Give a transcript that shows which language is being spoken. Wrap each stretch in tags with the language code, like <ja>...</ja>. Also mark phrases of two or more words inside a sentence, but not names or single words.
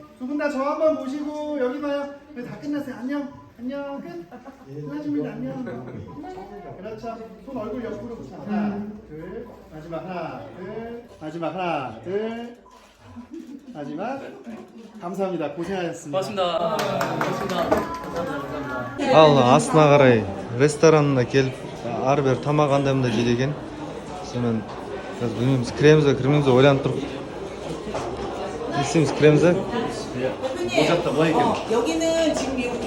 <ko>두 분 다 저 한번 보시고 여기 봐요. 다 끝났어요. 안녕. 안녕. 끝. 끝났습니다. 안녕. 그렇죠. 손 얼굴 옆으로 붙여. 하나, 둘. 마지막 하나, 둘. 마지막 하나, 둘. 마지막. 감사합니다. 고생하셨습니다.</ko> <kk>Ал астына қарай ресторанына келіп, ары бері тамақ андайымда жейді екен. Сонымен біз білмейміз, кіреміз бе, кірмейміз бе ойланып тұрып. Не істейміз, кіреміз бе? Бұл жақта былай екен.</kk>